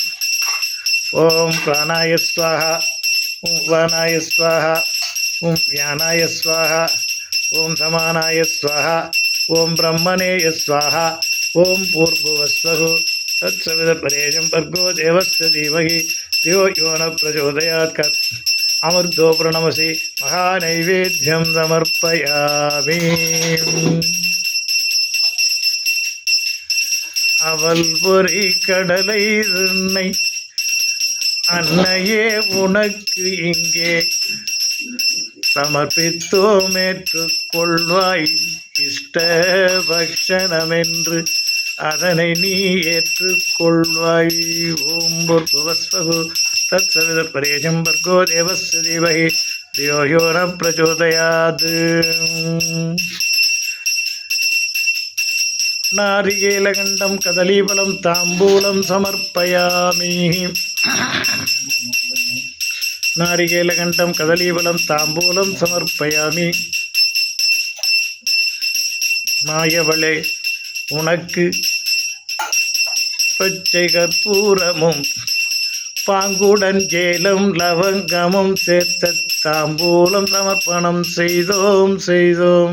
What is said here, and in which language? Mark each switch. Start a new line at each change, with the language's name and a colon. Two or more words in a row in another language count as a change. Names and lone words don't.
Sanskrit: ओं प्राणाय स्वाहा ओं अपानाय स्वाहा. ओं व्यानाय स्वाहा। ओं समानाय स्वाहा. ओं ब्रह्मणे स्वाहा। ओं भूर्भुवः स्वः तत्सवितुर्वरेण्यं भर्गो देवस्य धीमहि धियो यो न प्रचोदयात् अमृतो प्रणमसि महानैवेद्यं समर्पयामि.
Tamil: அவள் பொறி கடலை தன்னை அன்னையே உனக்கு இங்கே சமர்ப்பித்தோம், ஏற்றுக்கொள்வாய் இஷ்ட பக்ஷணமென்று அதனை நீ ஏற்றுக்கொள்வாய்.
Sanskrit: ओं भूर्भुवः स्वः तत्सवितुर्वरेण्यं भर्गो देवस्य धीमहि धियो यो न प्रचोदयात्. नारिकेलगण्डं कदलीफलं ताम्बूलं समर्पयामि. नारिकेलगण्डं कदलीफलं ताम्बूलं समर्पयामि.
Tamil: மாயவளே, உனக்கு பச்சை கற்பூரமும் பாங்குடன் ஜேலம் லவங்கமும் சேர்த்த தாம்பூலம் சமர்ப்பணம் செய்தோம்.